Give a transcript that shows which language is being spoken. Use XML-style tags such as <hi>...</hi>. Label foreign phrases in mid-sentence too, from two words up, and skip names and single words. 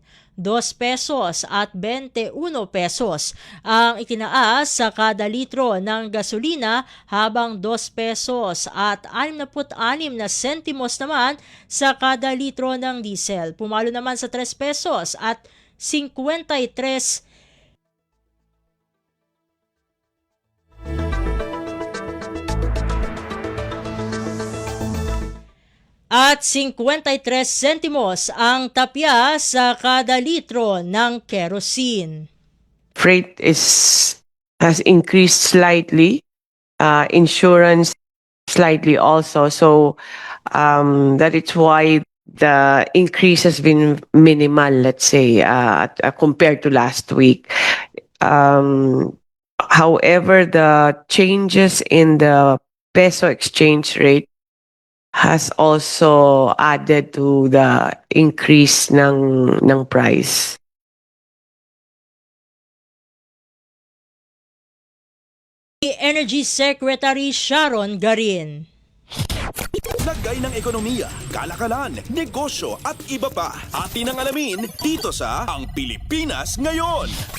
<tl>2 pesos at 21 pesos ang itinaas sa kada litro ng gasolina habang 2 pesos at 66 na sentimos naman sa kada litro ng diesel. Pumalo naman sa 3 pesos at 53 at 53 sentimos ang tapya sa kada litro ng kerosene.</tl> <en>Freight has increased slightly, insurance slightly also. So that is why the increase has been minimal, let's say, compared to last week. However, the changes in the peso exchange rate has also added to the increase ng price. Energy Secretary Sharon Garin.</en> <tl>Lagay ng ekonomiya, kalakalan, negosyo at iba pa. Atin ang alamin dito sa Ang Pilipinas Ngayon.</tl>